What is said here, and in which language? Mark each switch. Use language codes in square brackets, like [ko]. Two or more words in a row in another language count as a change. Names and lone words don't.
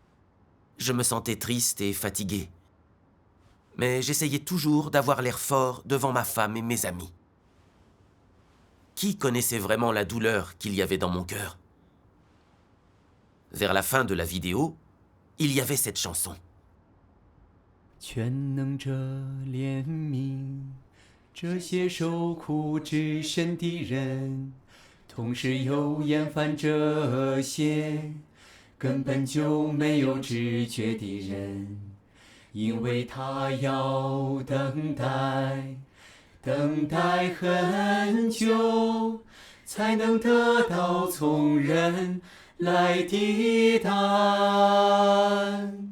[fr] Je me sentais triste et fatigué. Mais j'essayais toujours d'avoir l'air fort devant ma femme et mes amis. Qui connaissait vraiment la douleur qu'il y avait dans mon cœur? Vers la fin de la vidéo, il y avait cette chanson. [zh] 全能者怜悯这些受苦之身的人，同时又厌烦这些根本就没有知觉的人，因为他要等待，等待很久，才能得到从人来的答案。